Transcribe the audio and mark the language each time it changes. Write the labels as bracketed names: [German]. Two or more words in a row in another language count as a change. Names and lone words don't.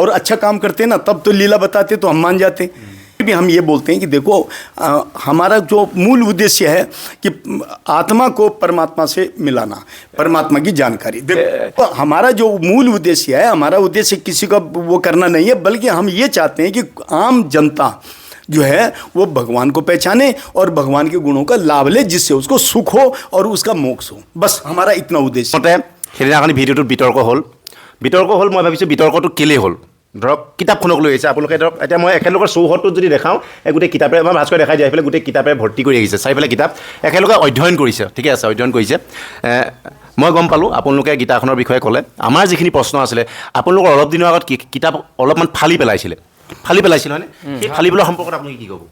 [Hindi] और अच्छा काम करते ना तब तो लीला बताते तो हम मान जाते, भी हम ये बोलते हैं कि देखो हमारा जो मूल उद्देश्य है कि आत्मा को परमात्मा से मिलाना, परमात्मा की जानकारी। देखो हमारा जो मूल उद्देश्य है, हमारा उद्देश्य किसी का वो करना नहीं है, बल्कि हम ये चाहते हैं कि आम जनता जो है वो भगवान को पहचाने और भगवान के गुणों का लाभ ले, जिससे उसको सुख हो और उसका मोक्ष हो। बस हमारा इतना उद्देश्य। [Assamese] মতে সেইদিনাখনি ভিডিঅ'টোত বিতৰ্ক হ'ল মই ভাবিছোঁ বিতৰ্কটো কেলেই হ'ল ধৰক কিতাপখনক লৈ আহিছে আপোনালোকে ধৰক এতিয়া মই একেলগে চৌহদটোত যদি দেখাওঁ এই গোটেই কিতাপেৰে আমাৰ ভাস্কৰ দেখাই দিয়া এইফালে গোটেই কিতাপেৰে ভৰ্তি কৰি আহিছে চাৰিফালে কিতাপ একেলগে অধ্যয়ন কৰিছে ঠিকে আছে অধ্যয়ন কৰিছে মই গম পালোঁ আপোনালোকে গীতাখনৰ বিষয়ে ক'লে আমাৰ যিখিনি প্ৰশ্ন আছিলে আপোনালোকৰ অলপ দিনৰ আগত কিতাপ অলপমান ফালি পেলাইছিল হয়নে সেই ফালি পেলোৱা সম্পৰ্কত আপুনি কি ক'ব